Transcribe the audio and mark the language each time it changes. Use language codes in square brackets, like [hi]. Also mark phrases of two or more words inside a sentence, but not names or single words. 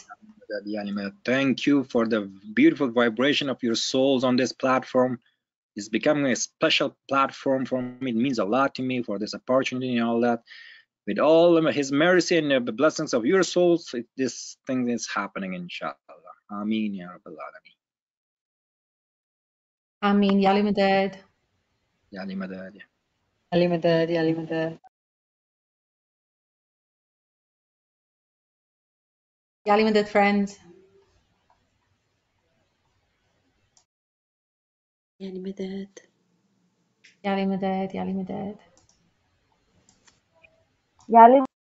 [en] Thank you for the beautiful vibration of your souls on this platform. It's becoming a special platform for me. It means a lot to me for this opportunity and all that. With all his mercy and the blessings of your souls, this thing is happening, inshallah. [ar] آمين يا رب العالمين. Ameen, يا علي مدد. يا علي مدد. علي مدد يا علي مدد. يا علي مدد friends. يا علي مدد. يا علي مداد يا علي مداد. يا علي